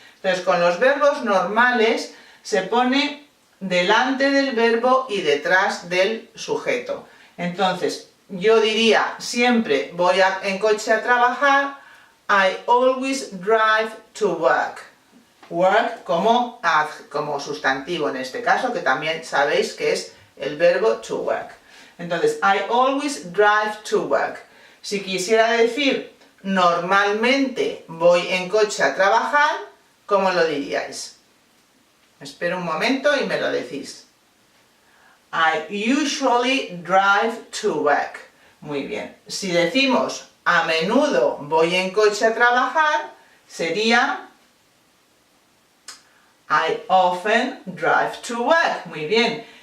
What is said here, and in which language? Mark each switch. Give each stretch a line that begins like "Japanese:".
Spanish: Entonces, con los verbos normales se pone delante del verbo y detrás del sujeto. Entonces, yo diría, siempre voy en coche a trabajar,
English: I always drive to work.
Spanish: Work como sustantivo en este caso, que también sabéis que es el verbo to work.
English: Entonces, I always drive to work.
Spanish: Si quisiera decir, normalmente voy en coche a trabajar, ¿cómo lo diríais? Espero un momento y me lo decís.
English: I usually drive to work.
Spanish: Muy bien. Si decimos a menudo voy en coche a trabajar, sería
English: I often drive to work.
Spanish: Muy bien.